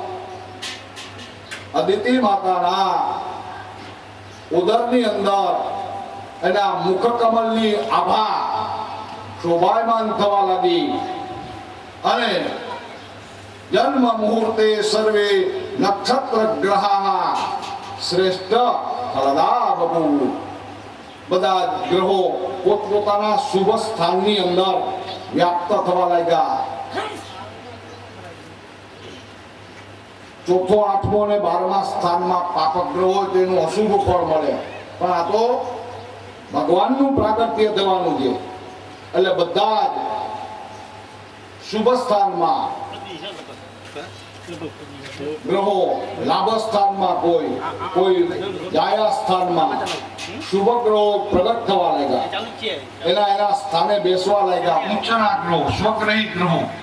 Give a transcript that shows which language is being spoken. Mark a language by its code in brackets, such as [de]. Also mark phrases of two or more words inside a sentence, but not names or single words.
[gu] અદિતિ માતાના ઉદરની અંદર એના મુખકમલની આભા શોભાયમાન થવા લાગી અને જન્મ મુહૂર્તે [sa] सर्वे नक्षत्र ग्रहा श्रेष्ठ फलदा बबू [gu] બધા ગ્રહો પોતપોતાના શુભ સ્થાનની અંદર વ્યાપ્ત થવા લાગ્યા ચોથો આઠમો ને 12મા સ્થાન મેં પાપક ગ્રહો તેનું અશુભ ફળ મળે પણ આ તો ભગવાનનું પ્રાગટ્ય થવાનું છે એટલે બધા જ શુભ સ્થાનમાં ગ્રહો લાભ સ્થાનમાં કોઈ જાયા સ્થાનમાં શુભ ગ્રહો પ્રગટ થવા લાગ્યા એના સ્થાને બેસવા લાગ્યા ઉચ્ચના ગ્રહો સ્વગ્રહી ગ્રહો